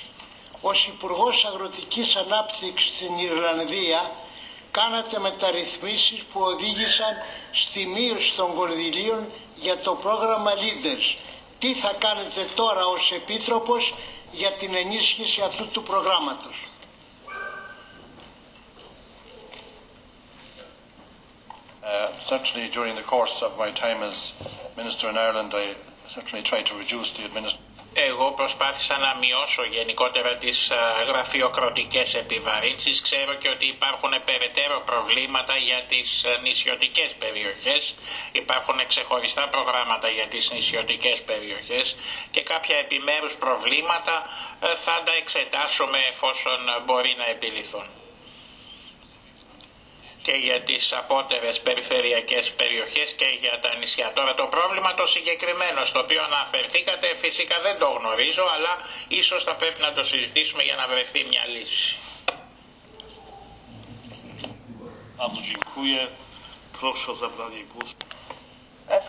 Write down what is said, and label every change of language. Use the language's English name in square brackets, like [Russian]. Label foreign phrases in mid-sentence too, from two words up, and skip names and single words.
[Greek] Ως Υπουργός Αγροτικής Ανάπτυξης στην Ιρλανδία κάνατε μεταρρυθμίσεις που οδήγησαν στη μείωση των κονδυλίων για το πρόγραμμα Leaders. Τι θα κάνετε τώρα ως Επίτροπος για την ενίσχυση αυτού του προγράμματος? [English] Certainly during the course of my time as Minister in Ireland, I certainly tried to reduce the administration. [Greek] Εγώ προσπάθησα να μειώσω γενικότερα τις γραφειοκρατικές επιβαρύνσεις. Ξέρω και ότι υπάρχουν περαιτέρω προβλήματα για τις νησιωτικές περιοχές. Υπάρχουν ξεχωριστά προγράμματα για τις νησιωτικές περιοχές και κάποια επιμέρους προβλήματα θα τα εξετάσουμε εφόσον μπορεί να επιληθούν. Και για τις απότερες περιφερειακές περιοχές και για τα νησιά. Τώρα το πρόβλημα το συγκεκριμένο στο οποίο αναφερθήκατε φυσικά δεν το γνωρίζω, αλλά ίσως θα πρέπει να το συζητήσουμε για να βρεθεί μια λύση. [Polish] Bardzo dziękuję. Proszę o zabranie głosu.